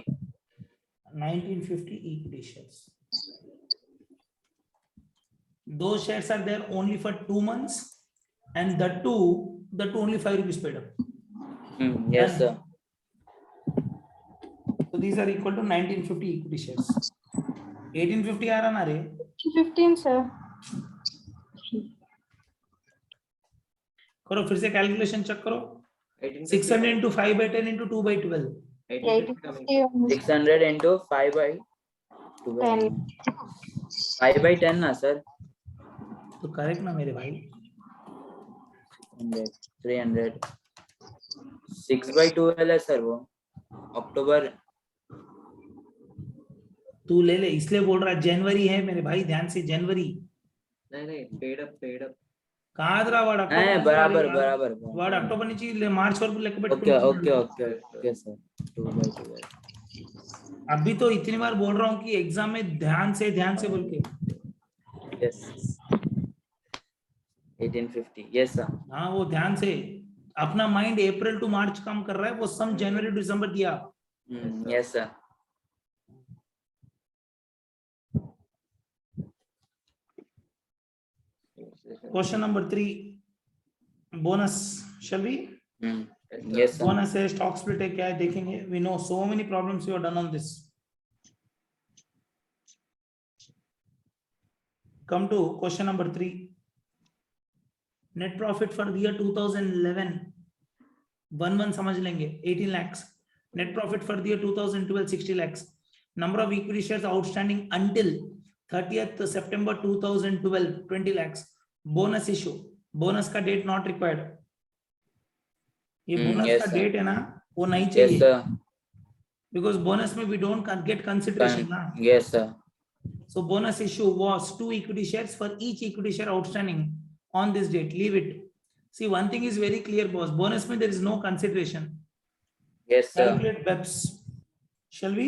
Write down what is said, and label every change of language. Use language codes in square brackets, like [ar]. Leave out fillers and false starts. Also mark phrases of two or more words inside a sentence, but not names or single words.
[en] 1950 equity shares. Those shares are there only for 2 months, and the two only 5 rupees paid up. Yes sir. So these are equal to 1950 equity shares. [hi] 1850 आ रहा ना रे? [en] 15 sir. [hi] करो फिर से [en] calculation check [hi] करो. [en] 600 into 5 by 10 into 2 by 12. 600 into 5 by 12. 5 by 10 ना sir? [hi] तो करेक्ट ना मेरे भाई? 300. 6/12 है सर वो अक्टूबर। तू ले ले, इसलिए बोल रहा जनवरी है मेरे भाई, ध्यान से, जनवरी। नहीं [en] paid up [te] కాదురా వాడు [hi] नहीं [te] అక్టోబర్ [hi] बराबर बराबर [te] వాడు అక్టోబర్ నుంచి మార్చ్ వరకు లెక్క [en] ओके [te] పెట్టుకుంటున్నాడు. [en] okay okay okay sir 2/12 [hi] अभी तो इतनी बार बोल रहा हूँ कि एग्जाम में ध्यान से बोल के. [en] yes 1850 yes sir [hi] हाँ वो ध्यान से, अपना [en] mind April to March [hi] काम कर रहा है, वो [en] sum January to December [hi] दिया. [en] yes sir question number 3 bonus shall we. yes sir [hi] बोनस है, [en] stock split [hi] है, क्या है देखेंगे. [en] we know so many problems you have done on this. Come to question number 3. Net profit for the year 2011. [hi] 1 समझ लेंगे 18 lakhs. [en] Net profit for the year 2012 60 lakhs. Number of equity shares outstanding until 30th September 2012 20 lakhs. Bonus issue. Bonus का date not required. [hi] ये bonus [en] yes, [hi] का [en] sir. [hi] date है ना, वो नहीं [en] yes [hi] चाहिए. [en] sir Because bonus में we don't get consideration ना. yes sir So bonus issue was 2 equity shares for each equity share outstanding on this date. Leave it. See, one thing is very clear, boss. Bonus mein there is no consideration. yes sir Calculate BEPS. Shall we?